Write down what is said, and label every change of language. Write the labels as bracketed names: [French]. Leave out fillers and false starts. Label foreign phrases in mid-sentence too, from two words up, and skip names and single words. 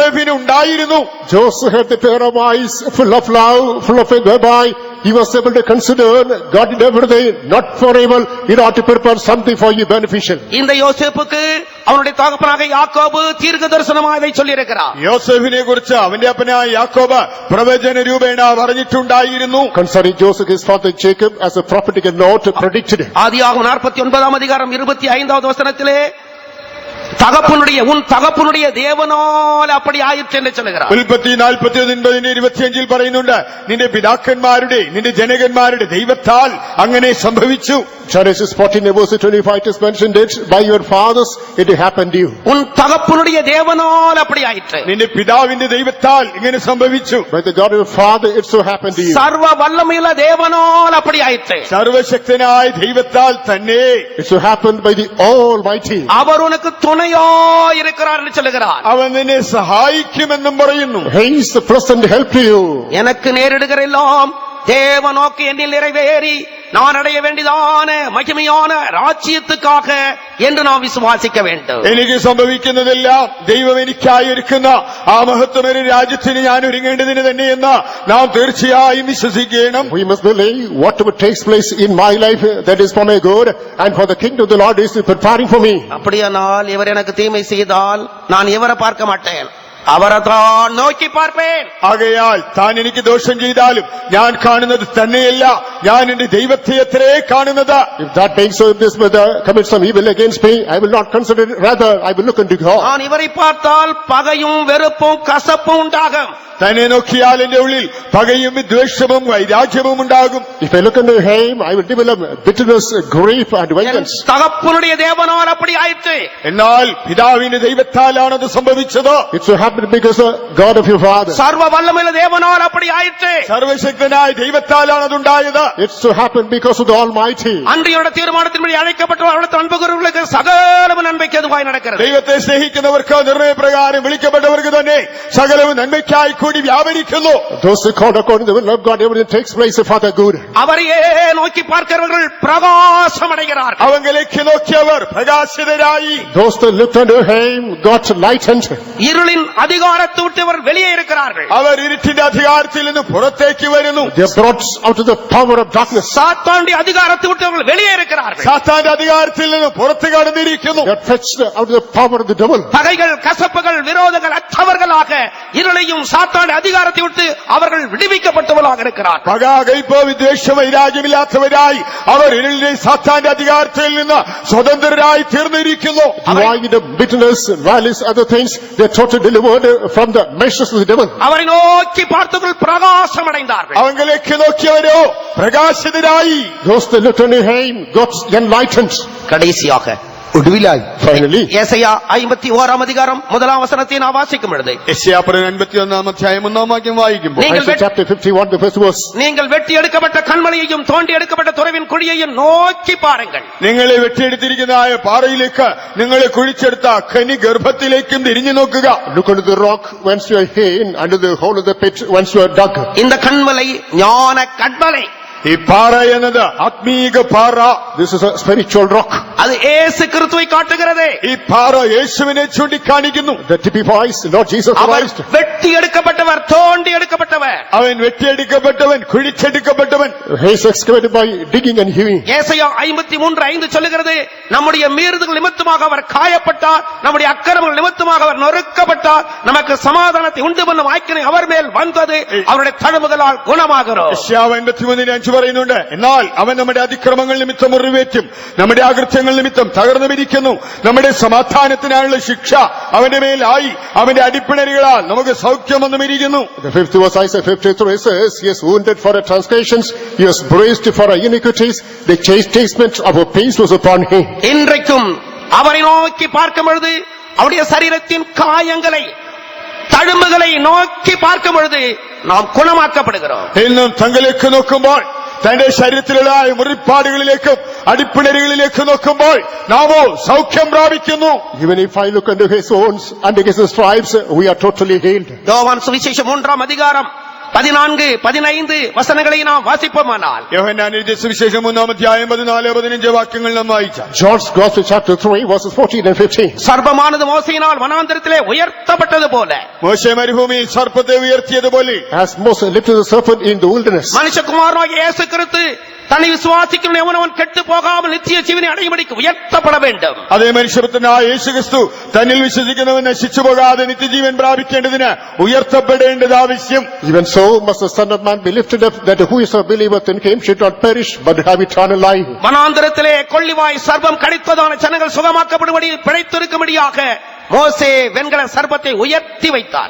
[English] Joseph had the pair of eyes full of love, full of faith, whereby he was able to consider God did everything, not for evil, in order to prepare something for you beneficial. [Tamil] இந்த யோசேப்புக்கு அவனுடைய தகப்பனாக யாக்கோபு தீர்க்க தரிசனமாக இதை சொல்லி இருக்கிறார். [Malayalam] യോസേഫിനെ കുറിച്ച് അവന്റെ അപ്പനായ യാക്കോബ് പ്രവചന രൂപേണ പറഞ്ഞിട്ടുണ്ടായിരുന്നു. [English] Concerning Joseph, his father Jacob, as a prophetic note predicted. [Tamil] ஆதியாகமம் 49 அதிகாரம் 25வது வசனத்திலே உன் தகப்பனுடைய தேவனால் அப்படி ஆயிற்று என்று சொல்லுகிறார். [Malayalam] ഉൽപ്പത്തി 41:25 പറയുന്നുണ്ട്, നിന്റെ പിതാക്കന്മാരുടെ നിന്റെ ജനകന്മാരുടെ ദൈവത്താൽ അങ്ങനെ സംഭവിച്ചു. [English] Genesis 14:25 is mentioned it, by your fathers it happened to you. [Tamil] உன் தகப்பனுடைய தேவனால் அப்படி ஆயிற்று. [Malayalam] നിന്റെ പിതാവിന്റെ ദൈവത്താൽ ഇങ്ങനെ സംഭവിച്ചു. [English] By the God of your father it so happened to you. [Tamil] சர்வ வல்லமையுள்ள தேவனால் அப்படி ஆயிற்று. [Malayalam] സർവശക്തനായ ദൈവത്താൽ തന്നെ [English] It so happened by the Almighty. [Tamil] அவர் உனக்கு துணையாய் இருக்கிறார் என்று சொல்லுகிறார். [Malayalam] അവൻ നിന്നെ സഹായിക്കുമെന്നും പറയുന്നു. [English] He is the present help to you. [Tamil] எனக்கு நேரிடுகிற எல்லாம் தேவ நோக்கு என்னில் நிறைவேறி நான் அடைய வேண்டியதான மகிமையான ராஜ்யத்துக்காக என்று நாம் விசுவாசிக்க வேண்டும். [Malayalam] എനിക്ക് സംഭവിക്കുന്നതെല്ലാം ദൈവം എനിക്കായി ഒരുക്കുന്ന ആ മഹത്വമേറിയ രാജ്യത്തിന് ഞാൻ ഒരുങ്ങേണ്ടതിന് തന്നെയെന്ന് നാം തീർച്ചയായും വിശ്വസിക്കണം. [English] We must believe whatever takes place in my life, that is for my good, and for the kingdom of the Lord is preparing for me. [Tamil] அப்படியானால் இவர் எனக்கு தீமை செய்தால் நான் இவரை பார்க்க மாட்டேன், அவரை தான் நோக்கி பார்ப்பேன். [Malayalam] ആകയാൽ താൻ എനിക്ക് ദോഷം ചെയ്താലും ഞാൻ കാണുന്നത് തന്നെയല്ല, ഞാൻ എന്റെ ദൈവത്തെ അത്രേ കാണുന്നത്. [English] If that being so, if this brother commits some evil against me, I will not consider it, rather I will look unto God. [Tamil] நான் இவரை பார்த்தால் பகையும் வெறுப்பும் கசப்பும் உண்டாகும். [Malayalam] തന്നെ നോക്കിയാൽ എന്റെ ഉള്ളിൽ പകയും വിദ്വേഷവും വൈരാഗ്യവും ഉണ്ടാകും. [English] If I look unto him, I will develop bitterness, grief and vengeance. [Tamil] தகப்பனுடைய தேவனால் அப்படி ஆயிற்று. [Malayalam] എന്നാൽ പിതാവിന്റെ ദൈവത്താലാണത് സംഭവിച്ചത്. [English] It so happened because of God of your father. [Tamil] சர்வ வல்லமையுள்ள தேவனால் அப்படி ஆயிற்று. [Malayalam] സർവശക്തനായ ദൈവത്താലാണ് അതുണ്ടായത്. [English] It so happened because of the Almighty. [Tamil] அன்றையோட தீர்மானத்தின்படி அழைக்கப்பட்ட அவருடைய அன்புகிறவர்களுக்கு சகலமும் நன்மைக்கு எதுவாய் நடக்கிறது. [Malayalam] ദൈവത്തെ സ്നേഹിക്കുന്നവർക്ക് നിർണയപ്രകാരം വിളിക്കപ്പെട്ടവർക്ക് തന്നെ സകലവും നന്മയ്ക്കായി കൂടി വ്യാപരിക്കുന്നു. [English] Those who called according to the will of God, everything takes place for their good. [Tamil] அவரையே நோக்கி பார்க்கிறவர்கள் பிரகாசம் அடைகிறார்கள். [Malayalam] അവങ്കിലേക്ക് നോക്കിയവർ പ്രകാശിതരായി. [English] Those that looked unto him got lightened. [Tamil] இருளின் அதிகாரத்தை விட்டு அவர் வெளியே இருக்கிறார்கள். [Malayalam] അവർ ഇരുട്ടിന്റെ അധികാരത്തിൽ നിന്ന് പുറത്തേക്ക് വരുന്നു. [English] They are brought out of the power of darkness. [Tamil] சாத்தானுடைய அதிகாரத்தை விட்டு அவர்கள் வெளியே இருக்கிறார்கள். [Malayalam] സാത്താന്റെ അധികാരത്തിൽ നിന്ന് പുറത്തു കടന്നിരിക്കുന്നു. [English] They are fetched out of the power of the devil. [Tamil] பகைகள் கசப்புகள் விரோதங்கள் அற்றவர்களாக இருளையும் சாத்தானுடைய அதிகாரத்தை விட்டு அவர்கள் விடுவிக்கப்பட்டவர்களாக இருக்கிறார். [Malayalam] പക, കയ്പ്, വിദ്വേഷം, വൈരാഗ്യമില്ലാത്തവരായി അവർ ഇരുളിലെ സാത്താന്റെ അധികാരത്തിൽ നിന്ന് സ്വതന്ത്രരായി തീർന്നിരിക്കുന്നു. [English] Divided of bitterness, malice, other things, they are totally delivered from the meshes of the devil. [Tamil] அவரை நோக்கி பார்த்தவர்கள் பிரகாசம் அடைந்தார்கள். [Malayalam] അവങ്കിലേക്ക് നോക്കിയവരോ പ്രകാശിതരായി. [English] Those that looked unto him got enlightened. [Tamil] கடைசியாக [Malayalam] ഒടുവിലായി [English] Finally, [Tamil] ஏசாயா 51 அதிகாரம் 1 வசனத்தை நான் வாசிக்கும் பொழுது [Malayalam] യെശയ്യാപ്രവചനം 51 അധ്യായം 1 വാക്യം വായിക്കുമ്പോൾ [Tamil] நீங்கள் [English] Isaiah chapter 51, the first verse. [Tamil] நீங்கள் வெட்டி எடுக்கப்பட்ட கண்மலையையும் தோண்டி எடுக்கப்பட்ட துறவின் குழியையும் நோக்கி பாருங்கள். [Malayalam] നിങ്ങളെ വെട്ടിയെടുത്തിരിക്കുന്നതായ പാറയിലേക്ക്, നിങ്ങളെ കുഴിച്ചെടുത്ത ഖനി ഗർഭത്തിലേക്കും തിരിഞ്ഞു നോക്കുക. [English] Look unto the rock whence you are hidden, under the hole of the pit whence you are dug. [Tamil] இந்த கண்மலை ஞான கண்மலை. [Malayalam] ഈ പാറ എന്നത് ആത്മീക പാറ. [English] This is a spiritual rock [Tamil] அது இயேசு கிறிஸ்துவை காட்டுகிறது. [Malayalam] ഈ പാറ യേശുവിനെ ചൂണ്ടിക്കാണിക്കുന്നു. [English] that typifies Lord Jesus [Tamil] அவர் [English] Christ. [Tamil] வெட்டி எடுக்கப்பட்டவர், தோண்டி எடுக்கப்பட்டவர். [Malayalam] അവൻ വെട്ടിയെടുക്കപ്പെട്ടവൻ, കുഴിച്ചെടുക്കപ്പെട്ടവൻ. [English] He is excavated by digging and hewing. [Tamil] ஏசாயா 53:5 சொல்லுகிறது, நம்முடைய மீறுதல்கள் நிமித்தமாக அவர் காயப்பட்டார், நம்முடைய அக்கிரமங்கள் நிமித்தமாக அவர் நொறுக்கப்பட்டார், நமக்கு சமாதானத்தை உண்டு பண்ணும் ஆக்கினை அவர் மேல் வந்தது, அவருடைய தழும்புகளால் குணமாகிறோம். [Malayalam] യെശയ്യാവ് 53:5 പറയുന്നുണ്ട്, എന്നാൽ അവൻ നമ്മുടെ അതിക്രമങ്ങൾ നിമിത്തം മുറിവേറ്റും, നമ്മുടെ അകൃത്യങ്ങൾ നിമിത്തം തകർന്നുമിരിക്കുന്നു, നമ്മുടെ സമാധാനത്തിനായുള്ള ശിക്ഷ അവന്റെ മേലായി, അവന്റെ അടിപ്പിണരുകളാൽ നമുക്ക് സൗഖ്യം വന്നുമിരിക്കുന്നു. [English] The fifth verse, Isaiah 53 says, He is wounded for our transgressions, He was bruised for our iniquities, the chastisement of our peace was upon Him. [Tamil] இன்றைக்கும் அவரை நோக்கி பார்க்கும் பொழுது அவருடைய சரீரத்தின் காயங்களை, தழும்புகளை நோக்கி பார்க்கும் பொழுது நாம் குணமாக்கப்படுகிறோம். [Malayalam] ഇന്നും തങ്ങളിലേക്ക് നോക്കുമ്പോൾ, തന്റെ ശരീരത്തിലുള്ള മുറിപ്പാടുകളിലേക്കും അടിപ്പിണരുകളിലേക്കും നോക്കുമ്പോൾ നാമോ സൗഖ്യം പ്രാപിക്കുന്നു. [English] Even if I look unto His wounds, under His stripes, we are totally healed. [Tamil] யோவான் சுவிசேஷம் 3 அதிகாரம் 14-15 வசனங்களை நாம் வாசிப்பமானால் [Malayalam] യോഹന്നാൻ എഴുതിയ സുവിശേഷം 3-14-15 വാക്യങ്ങൾ നാം വായിച്ചാൽ [English] John's Gospel chapter 3 verses 14 and 15. [Tamil] சர்ப்பமானது மோசேயினால் வனாந்தரத்திலே உயர்த்தப்பட்டதுபோல [Malayalam] മോശെ മരുഭൂമിയിൽ സർപ്പത്തെ ഉയർത്തിയതുപോലെ [English] As Moses lifted the serpent in the wilderness, [Tamil] மனுஷகுமாரனான இயேசு கிறிஸ்து தன்னை விசுவாசிக்கும் எவனவன் கெட்டு போகாமல் நித்திய ஜீவனை அடையும்படிக்கு உயர்த்தப்பட வேண்டும். [Malayalam] അതേ മനുഷ്യപുത്രനായ യേശുക്രിസ്തു തന്നിൽ വിശ്വസിക്കുന്നവൻ നശിച്ചു പോകാതെ നിത്യജീവൻ പ്രാപിക്കേണ്ടതിന് ഉയർത്തപ്പെടേണ്ടത് ആവശ്യം. [English] even so must the Son of Man be lifted up, that whoever believeth in him should not perish but have eternal life. [Tamil] வனாந்தரத்திலே கொள்ளிவாய் சர்ப்பம் கடித்ததான ஜனங்கள் சுகமாக்கப்படும்படி பிழைத்திருக்கும்படியாக மோசே வெண்கல சர்ப்பத்தை உயர்த்தி வைத்தார்.